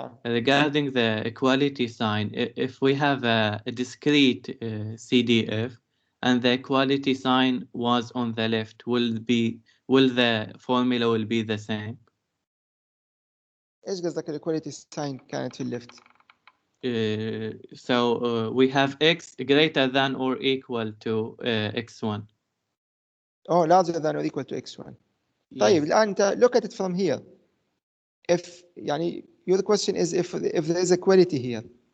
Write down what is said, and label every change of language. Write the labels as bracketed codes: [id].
[en] Regarding the equality sign, if we have a discrete CDF and the equality sign was on the left, will the formula be the same? [ar] ايش قصدك الايكواليتي ساين كانت في الليفت؟ [en] So we have x greater than or equal to x1. Oh, larger than or equal to x1. Yes. [ar] طيب الآن أنت [en] look at it from here. If [ar] يعني [en] your question is if there is equality here.